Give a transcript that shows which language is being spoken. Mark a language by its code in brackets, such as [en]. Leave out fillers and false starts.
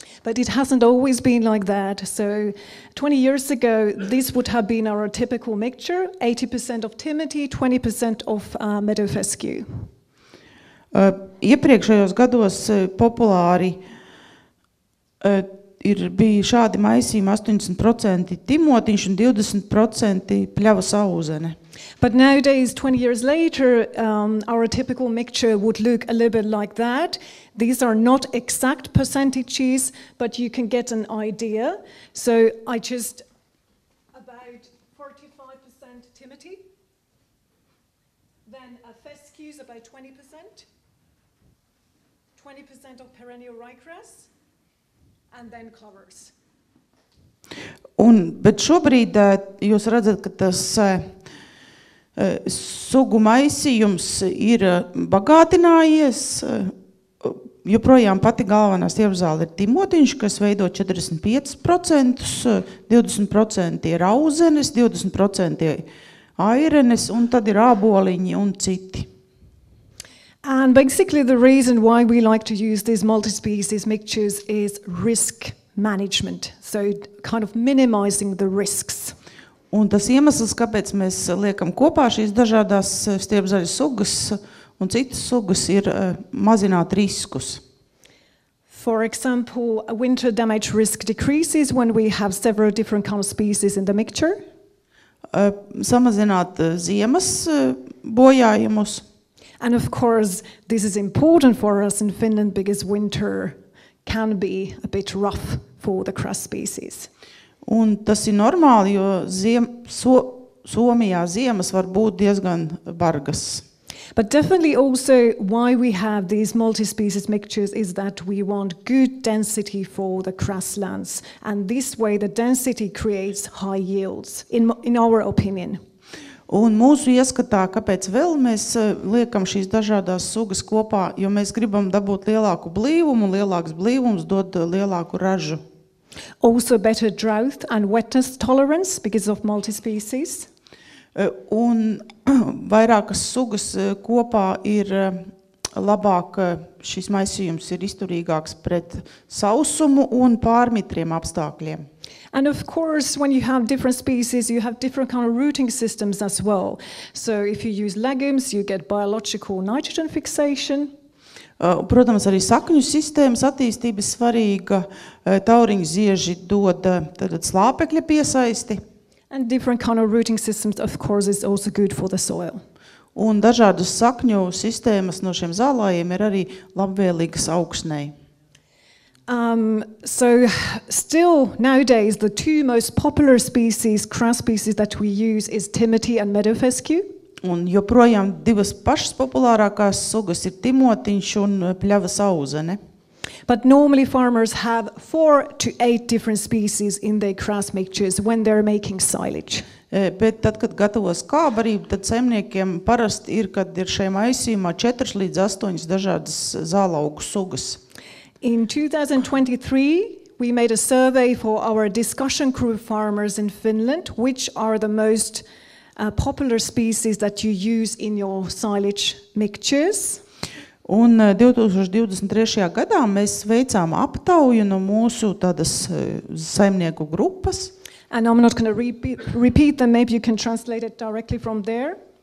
[en] But it hasn't always been like that. So 20 years ago, this would have been our typical mixture, 80% of Timothy, 20% of meadow fescue. [lv] Iepriekšējos gados populāri ir bija šādi maisījumi 80% timotiņš un 20% pļavas auzene. [en] But nowadays, 20 years later, our typical mixture would look a little bit like that. These are not exact percentages, but you can get an idea. So I just, about 45% Timothy, then a fescue is about 20%, 20% of perennial ryegrass, and then clovers. [lv] Bet šobrīd jūs redzat, ka tas sugu maisījums ir bagātinājies. Joprojām pati galvenā stiepzāle ir timotiņš, kas veido 45%, 20% ir auzenes, 20% ir airenes, un tad ir āboliņi un citi. [en] And basically the reason why we like to use these multi-species mixtures is risk management, so kind of minimizing the risks. [lv] Un tas iemesls, kāpēc mēs liekam kopā šīs dažādās stiepzaļu sugas un citas sugas, ir mazināt riskus. [en] For example, a winter damage risk decreases when we have several different kind of species in the mixture. [lv] Samazināt ziemas bojājumus. [en] And of course, this is important for us in Finland because winter can be a bit rough for the grass species. [lv] Un tas ir normāli, jo Somijā ziemas var būt diezgan bargas. [en] But definitely also why we have these multi-species mixtures is that we want good density for the grasslands. And this way the density creates high yields, in our opinion. [lv] Un mūsu ieskatā, kāpēc vēl mēs liekam šīs dažādās sugas kopā, jo mēs gribam dabūt lielāku blīvumu, un lielāks blīvums dod lielāku ražu. [en] Also better drought and wetness tolerance because of multi-species. [lv] Un vairākas sugas kopā ir labāk, šis maisījums ir izturīgāks pret sausumu un pārmitriem apstākļiem. [en] And of course, when you have different species, you have different kind of rooting systems as well. So if you use legumes, you get biological nitrogen fixation. [lv] Protams, arī sakņu sistēmas attīstība svarīga. Tauriņu zieži dod slāpekļa piesaisti. [en] And different kind of rooting systems, of course, is also good for the soil. [lv] Un dažādas sakņu sistēmas no šiem zālājiem ir arī labvēlīgas augsnei. [en] So still nowadays the two most popular species, grass species that we use is Timothy and meadow fescue. [lv] Un joprojām divas pašas populārākās sugas ir timotiņš un pļavas auzene. [en] But normally farmers have 4 to 8 different species in their grass mixtures when they're making silage. [lv] Bet tad, kad gatavo skābarību, tad saimniekiem parasti ir, kad ir šajā maisījumā 4 līdz 8 dažādas zālaugu sugas. [en] In 2023, we made a survey for our discussion group farmers in Finland, which are the most popular species that you use in your silage mixtures. [lv] Un 2023. gadā mēs veicām aptauju no mūsu tādas saimnieku grupas. [en] And I'm not going to repeat them, maybe you can translate it directly from there.